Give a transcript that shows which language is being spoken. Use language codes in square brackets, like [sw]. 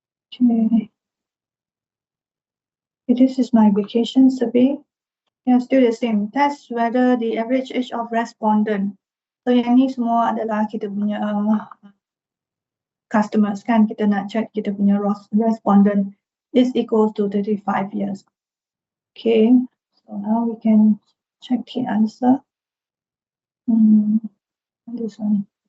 [en] Okay. This is my vacation survey. Yeah, still the same. Test whether the average age of respondent. [ms] So yang ni semua adalah kita punya customers kan. Kita nak check kita punya respondent [en] is equal to 35 years. Okay, so now we can check the answer. This one.